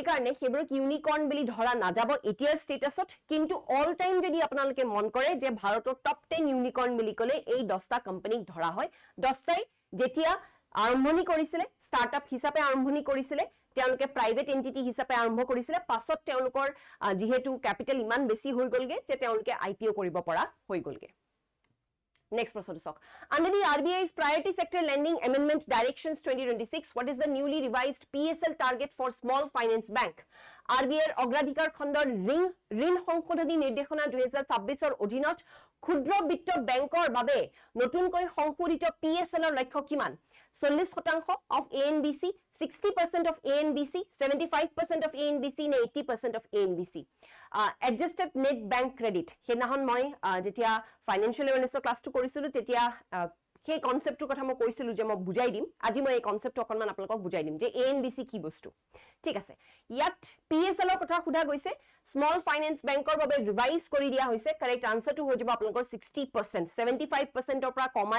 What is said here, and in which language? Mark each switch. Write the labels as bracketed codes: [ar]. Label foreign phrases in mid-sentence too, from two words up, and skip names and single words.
[as] কাৰণে হেব্ৰক ইউনিকৰ্ন বুলি ধৰা নাযাব এতিয়াৰ ষ্টেটাছত কিন্তু [en] all time [as] যদি আপোনালোকে মন কৰে যে ভাৰতৰ টপ 10 ইউনিকৰ্ন বুলি কলে এই 10টা কোম্পানীক ধৰা হয় 10টাই যেতিয়া আৰম্ভণি কৰিছিলে স্টার্টআপ হিচাপে আৰম্ভণি কৰিছিলে তেওঁলোকে [en] private entity [as] হিচাপে আৰম্ভ কৰিছিলে পাছত তেওঁলোকৰ যেহেতু ক্যাপিটাল ইমান বেছি হৈ গলগে যে তেওঁলোকে আইপিও কৰিব পৰা হৈ গলগে [en] Next process talk. Under the RBI's Priority Sector Lending Amendment Directions 2026, what is the newly revised PSL target for small finance bank? [as] RBIৰ অগ্ৰাধিকাৰ খণ্ডৰ ঋণ সংশোধনী নিৰ্দেশনা 2026ৰ অধীনত ক্ষুদ্ৰ বিত্ত বেংকৰ বাবে নতুনকৈ সংশোধিত PSLৰ লক্ষ্য কিমান [en] 40% of ANBC 60% of ANBC 75% of ANBC [as] নে [en] 80% of ANBC adjusted net bank credit [as] হেনাহন মই যেতিয়া ফাইনান্সিয়াল এৱাৰনেছৰ ক্লাসটো কৰিছিলো তেতিয়া সেই কনসেপ্টৰ কথা মই কৈছিলো যে মই বুজাই দিম আজি মই এই কনসেপ্ট অকনমান আপোনালোকক বুজাই দিম যে এএনবিসি কি বস্তু ঠিক আছে ইয়াত পিএসএল ৰ কথা খুদা গৈছে [en] small finance bank [as] বাবে ৰিভাইজ কৰি দিয়া হৈছে [en] correct answer [as] হৈ যাব আপোনালোকৰ 60% 75% ৰ পৰা কমাই